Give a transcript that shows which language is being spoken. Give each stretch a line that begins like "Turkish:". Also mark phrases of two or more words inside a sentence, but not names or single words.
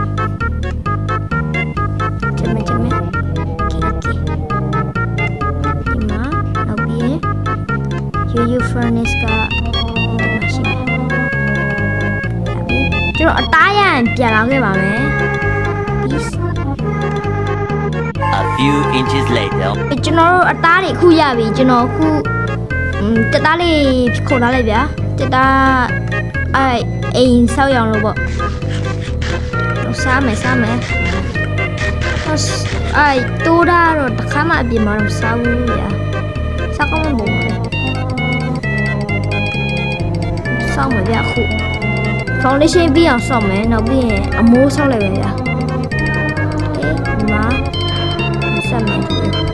Burmese: ချက်မယ်ဒီမှာနောက်ပြီး bio furnace ကမရှိဘူးကျွန်တော်အသားရရင်ပြန်လာခဲ့ပါမယ်
English: A few inches later
Burmese: ကျွန်တော်တို့အသားတွေအခုရပြီကျွန်တော်အခုတက်သားလေးခုံထားလိုက်ဗျာတက်သားအိမ်ဆောက်ရအောင်လို့ပေါ့စားမယ် တိုးတာတော့တစ်ခါမှအပြင်မှာတော့စားဘူးဗျာစားကောင်းမပုံပါလေဆောက်မယ်ဗျာအခု foundation ပြီးအောင်ဆောက်မယ်နောက်ပြီးရင်အမိုးဆောက်လိုက်ပဲဗျာဒီမှာဆက်မယ်ဒီ